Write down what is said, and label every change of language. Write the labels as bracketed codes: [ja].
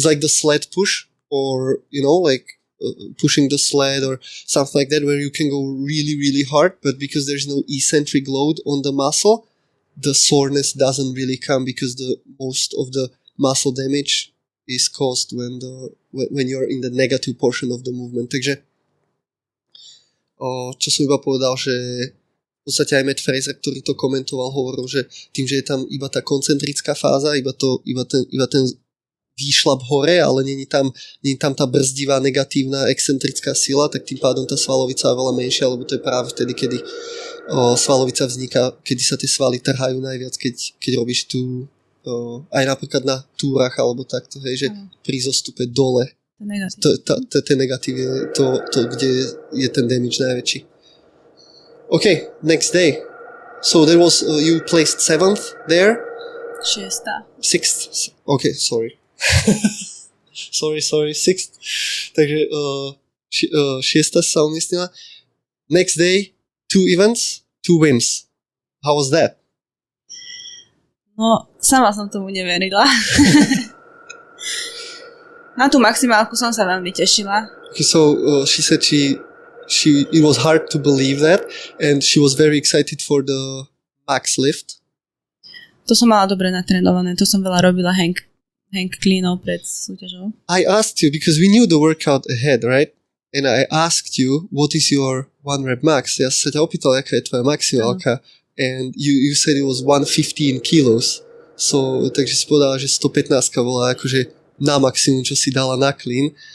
[en] It's like the sled push, or like pushing the sled or something like that, where you can go really, really hard, but because there's no eccentric load on the muscle, the soreness doesn't really come because the most of the muscle damage is caused when you're in the negative portion of the movement. [sk] Takže čo som iba povedal, že v podstate aj Matt Fraser, ktorý to komentoval, hovoril, že tým, že je tam iba tá koncentrická fáza, iba ten výšlap hore, ale nie je tam tá brzdivá negatívna excentrická sila, tak tým pádom tá svalovica je veľa menšia, lebo to je práve vtedy, kedy svalovica vzniká, kedy sa tie svaly trhajú najviac, keď robíš tu aj napríklad na túrach alebo takto, hej, že pri zostupe dole to negatív je to, kde je ten damage najväčší. [en] Okay, next day. So there was, you placed 7th there? 6th. Okay, sorry. sorry, 6th. [sk] Takže 6th sa umiestnila. [en] Next day, 2 events, 2 wins. How was that? [sk] No, sama som tomu neverila. Na tú maximálku som sa veľmi tešila. [en] Okay, so she said it was hard to believe that, and she was very excited for the max lift. [sk] To som mala dobre natrénované, to som veľa robila hang cleanov pred súťažou. [en] I asked you, because we knew the workout ahead, right? And I asked you, what is your 1 rep max? [sk] Ja sa ťa opýtal, aká je tvoja maximálka. [en] And you said it was 115 kilos. [sk] So, takže si povedala, že 115 bola akože na maximum, čo si dala na clean.